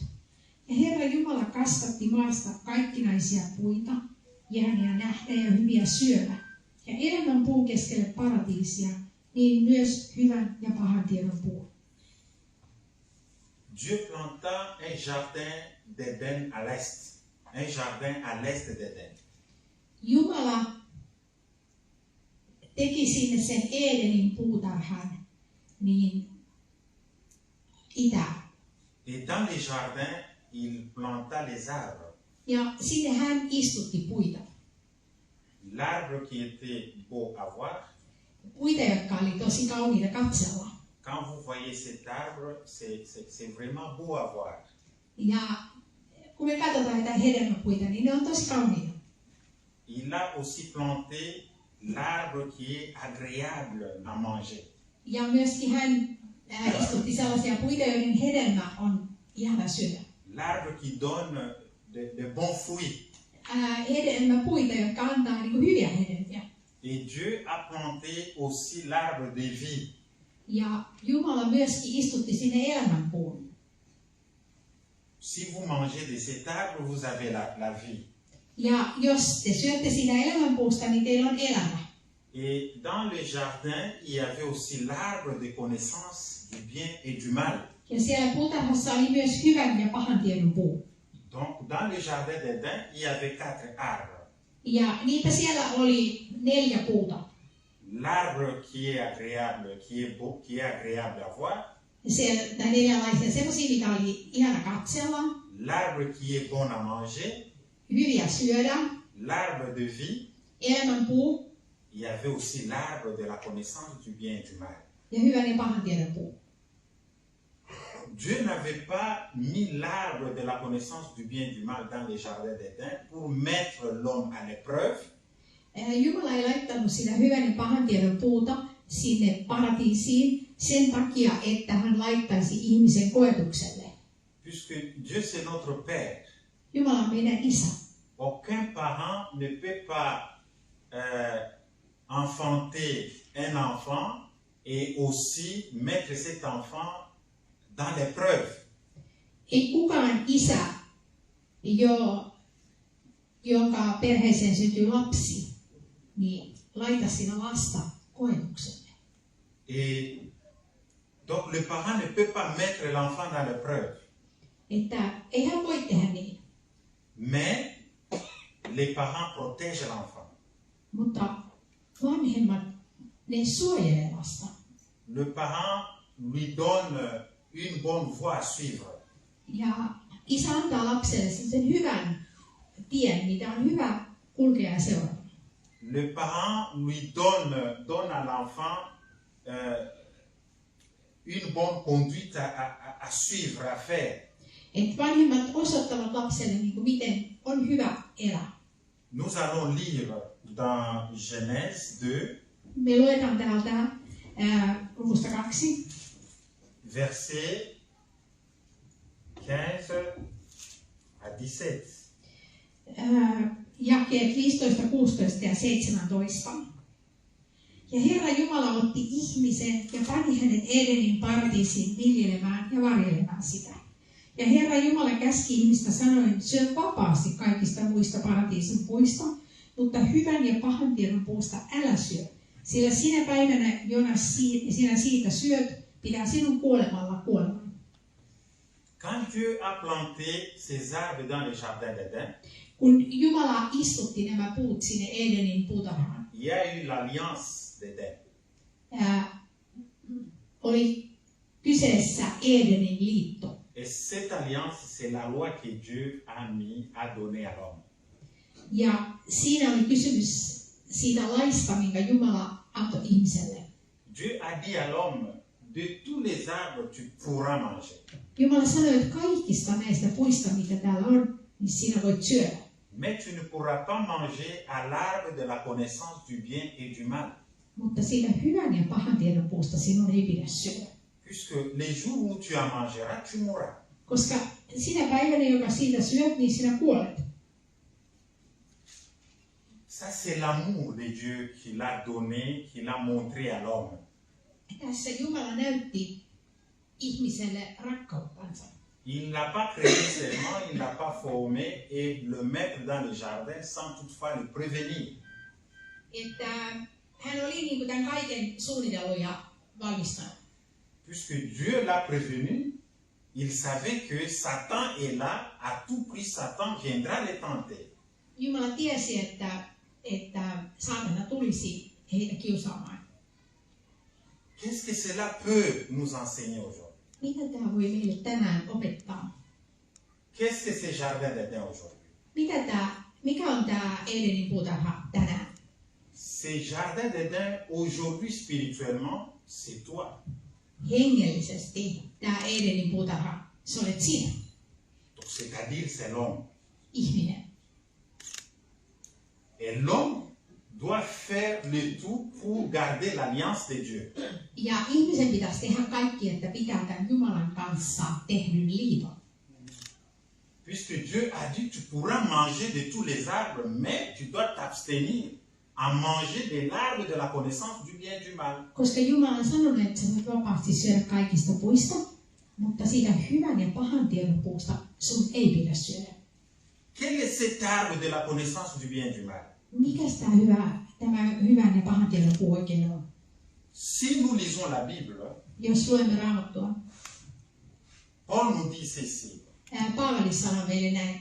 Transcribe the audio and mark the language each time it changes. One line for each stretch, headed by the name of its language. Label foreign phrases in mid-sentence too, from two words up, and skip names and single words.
Finnish: Ja Herra Jumala kasvatti maasta kaikkinaisia puita, ihania nähdä ja hyviä syödä. Ja elämän puu keskelle paratiisia, niin myös hyvän ja pahan tiedon puu.
French: Dieu planta un jardin d'Éden à l'est. Un jardin à l'est d'Éden.
Finnish: Jumala teki sinne sen Edenin puutarhan niin itään.
French: Et dans les jardins, il planta les arbres.
Finnish: Ja sinne hän istutti puita.
French: L'arbre qui était beau à voir.
Finnish: Puita, jotka oli tosi kauniita katsella.
French: Quand vous voyez cet arbre, c'est vraiment beau à voir.
Finnish: Ja kun me katsotaan näitä hedelmäpuita, niin ne on tosi kauniita.
French: Il a aussi planté l'arbre qui est agréable à manger.
Finnish: Ja myöskin hän istutti sellaisia puita, joiden hedelmä on ihana syödä.
French: L'arbre qui donne de bons fruits.
Finnish: Hedelmäpuita, jotka antaa niin kuin hyviä hedelmiä.
French: Et Dieu a planté aussi l'arbre de vie.
Finnish: Ja Jumala myöskin istutti sinne elämänpuun.
French: Si vous mangez de cet arbre, vous avez la vie.
Finnish: Ja jos te syötte siitä elämänpuusta, niin teillä on elämä.
French: Et dans le jardin, il y avait aussi l'arbre de connaissance du bien et du mal.
Finnish: Ja siellä puutarhassa oli myös hyvän ja pahan tiedon puu.
French: Donc, dans le jardin d'Éden, il y avait 4 arbres.
Finnish: Ja niitä siellä oli 4 puuta.
French: L'arbre qui est agréable, qui est beau, qui est agréable à voir.
Finnish: Siellä 4 semmoisia, mitä oli ihana katsella.
French: L'arbre qui est bon à manger.
Finnish: Hyviä syödä.
French: L'arbre de vie.
Finnish: Elämänpuu.
French: Il y avait aussi l'arbre de la connaissance du bien et du mal.
Finnish: Ja hyvän ja pahan tiedon puu.
French: Dieu n'avait pas mis l'arbre de la connaissance du bien et du mal dans les jardins d'Éden pour mettre l'homme à l'épreuve.
Finnish: Jumala ei laittanut sitä hyvän ja pahan tiedon puuta sinne paratiisiin sen takia, että hän laittaisi ihmisen koetukselle.
French: Puisque Dieu c'est notre Père.
Finnish: Jumala on meidän isä.
French: Aucun parent ne peut pas enfanter un enfant et aussi mettre cet enfant dans l'épreuve.
Finnish: Ei kukaan isä jonka perheeseen syntyy lapsi, niin laita sinä lasta koetukselle.
French: Et donc le parent ne peut pas mettre l'enfant dans l'épreuve.
Finnish: Että ei hän voi tehdä niin.
French: Mais les parents protègent l'enfant.
Finnish: Mutta vanhemmat, ne suojelee lasta.
French: Le parent lui donne une bonne voie à suivre.
Finnish: Ja isä antaa lapselle sen hyvän tien, mitä on hyvä kulkea ja seurata.
French: Le parent lui donne à l'enfant une bonne conduite à suivre, à faire.
Finnish: Et vanhemmat osoittavat lapselle, miten on hyvä elää.
French: Nous allons lire dans Genèse 2,
Finnish: Me luetaan täältä luvusta 2,
French: versets 15 à 17.
Finnish: Jakeet 15, 16 ja 17. Ja Herra Jumala otti ihmisen ja pani hänet Edenin paratiisiin viljelemään ja varjelemaan sitä. Ja Herra Jumala käski ihmistä sanoen, syö vapaasti kaikista muista paratiisin puista, mutta hyvän ja pahan tiedon puusta älä syö. Sillä sinä päivänä, jona sinä siitä syöt, pitää sinun kuolemalla kuoleman.
French: Quand Dieu a planté ces arbres dans le jardin d'Éden,
Finnish: kun Jumala istutti nämä puut sinne Edenin puutarhaan,
French: il y a eu l'alliance d'Éden.
Finnish: Oli kyseessä Edenin liitto.
French: Et cette alliance, c'est la loi que Dieu a donnée à l'homme.
Finnish: Ja siinä oli kysymys siitä laista, minkä Jumala antoi ihmiselle.
French: Dieu a dit à l'homme, de tous les arbres tu pourras manger.
Finnish: Jumala sanoi, että kaikista näistä puista, mitä täällä on, niin sinä voit syödä.
French: Mais tu ne pourras pas manger à l'arbre de la connaissance du bien et du mal.
Finnish: Mutta siitä hyvän ja pahan tiedon puusta sinun ei pidä syödä.
French: Puisque les jours où tu en mangeras, tu mourras.
Finnish: Koska sinä päivänä, joka siitä syöt, niin sinä kuolet.
French: Ça, c'est l'amour de Dieu qu'il a donné, qu'il a montré à l'homme.
Finnish: Tässä Jumala näytti ihmiselle rakkauttansa.
French: Il n'a pas créé seulement, il n'a pas formé et le mettre dans le jardin sans toutefois le prévenir.
Finnish: Että hän oli niin kuin tämän kaiken suunnitellut ja valmistanut.
French: Puisque Dieu l'a prévenu, il savait que Satan est là, à tout prix Satan viendra les tenter.
Finnish: Jumala tiesi, että saatana tulisi heitä kiusaamaan.
French: Qu'est-ce que cela peut nous enseigner aujourd'hui?
Finnish: Mitä tämä voi meille tänään opettaa?
French: Qu'est-ce que c'est jardin d'Éden aujourd'hui?
Finnish: Mikä on tämä Edenin puutarha tänään?
French: Ces jardins d'Éden aujourd'hui spirituellement, c'est toi.
Finnish: Hengellisesti tämä Edenin puutarha, se olet sinä.
French: Donc c'est-à-dire c'est l'homme.
Finnish: Ihminen.
French: Et l'homme doit faire le tout pour garder l'alliance de Dieu.
Finnish: Ja ihmisen pitäisi tehdä kaikki, että pitää tämän Jumalan kanssa tehdyn liiton.
French: Puisque Dieu a dit tu pourras manger de tous les arbres, mais tu dois t'abstenir à manger de l'arbre de la connaissance du bien et du mal.
Finnish: Koska Jumala on sanonut, että sä voit vapaasti syödä kaikista puista, mutta siitä hyvän ja pahan tiedon puusta sun ei pidä syödä.
French: Quel est cet arbre de la connaissance du bien et du mal?
Finnish: Mikäs tämä hyvän ja pahan tiedon puu oikein on?
French: Si nous lisons la Bible,
Finnish: Jos luemme Raamattua,
French: Paul nous dit ceci.
Finnish: Paavali sanoo meille näin.